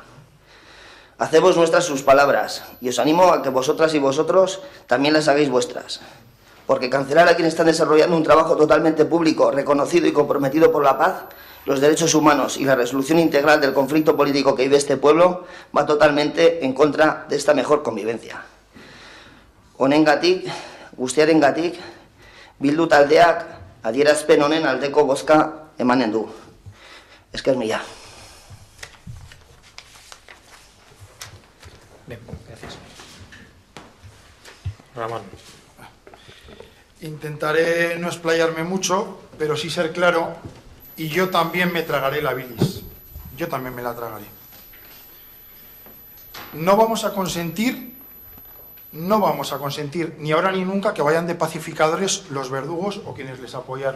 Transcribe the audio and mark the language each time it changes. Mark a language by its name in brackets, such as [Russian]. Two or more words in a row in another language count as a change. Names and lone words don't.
[Spanish] Hacemos nuestras sus palabras y os animo a que vosotras y vosotros también las hagáis vuestras, porque cancelar a quienes están desarrollando un trabajo totalmente público, reconocido y comprometido por la paz, los derechos humanos y la resolución integral del conflicto político que vive este pueblo va totalmente en contra de esta mejor convivencia. [Basque] Honengatik, guztiarengatik, Bildu taldeak adierazpen honen aldeko bozka emanen du. Esker mila. [Spanish] Bien, gracias. Ramón. Intentaré no explayarme mucho, pero sí ser claro, y yo también me tragaré la bilis. Yo también me la tragaré. No vamos a consentir ni ahora ni nunca que vayan de pacificadores los verdugos o quienes les apoyaron.